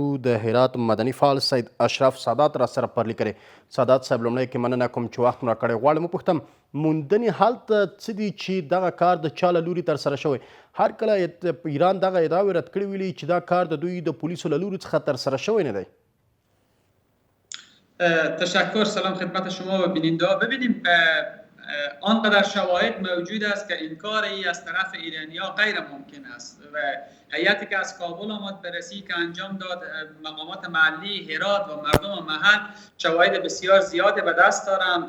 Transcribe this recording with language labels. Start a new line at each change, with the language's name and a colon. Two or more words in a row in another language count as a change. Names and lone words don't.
Pashto: د هرات مدني فعال سید اشرف سادات را سره پرلي کړی. سادات صاحب لومړی کې مننه کوم چې وخت مو راکړی. غواړم وپوښتم موندنې حالت څه دي چې دغه کار د چا له لوري ترسره شوی؟ هر کله ایران دغه ادعاوې رد کړې ویلي چې دا کار د دوی د پولیسو له لوري څخه ترسره شوی نه دی.
Persian: تشکر. سلام خدمت شما و بیننده. ببینیم آنقدر شواهد موجود است که انکاری از طرف ایرانی‌ها غیر ممکن است و هیئتی که از کابل آمد بررسی که انجام داد مقامات محلی هرات و مردم محل شواهد بسیار زیادی به دست دارند.